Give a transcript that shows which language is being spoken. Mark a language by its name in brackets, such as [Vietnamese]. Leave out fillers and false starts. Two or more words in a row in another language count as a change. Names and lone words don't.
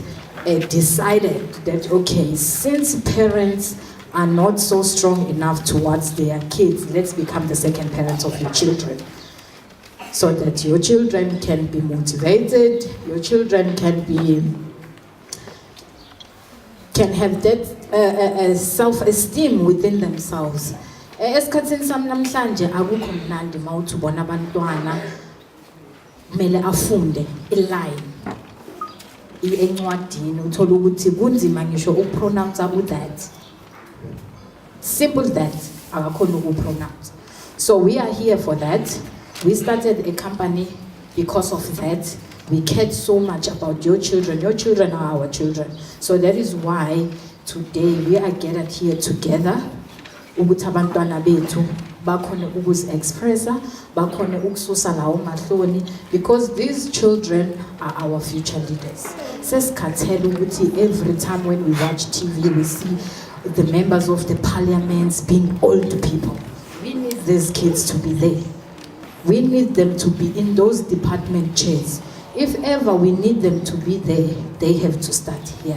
[English] Decided that, okay, since parents are not so strong enough towards their kids, let's become the second parents of your children. So that your children can be motivated, your children can have that self-esteem within themselves. [North Ndebele] Esikhathini sami namhlanje akukho mnandi mawuthi ubona abantwana kumele afunde iline encwadini uthola ukuthi kunzima ngisho ukupronounce that. [English] Simple that [North Ndebele] akakhona ukupronounce. [English] So we are here for that. We started a company because of that. We cared so much about your children. Your children are our children. So that is why today we are gathered here together. [North Ndebele] Ukuthi abantwana bethu bakhona ukuzi-expressa, bakhona ukususa lawo mahloni, [English] because these children are our future leaders. [North Ndebele] Sesikhathele ukuthi [English] every time when we watch TV we see the members of the parliaments being old people. We need these kids to be there. We need them to be in those department chairs. If ever we need them to be there, they have to start here.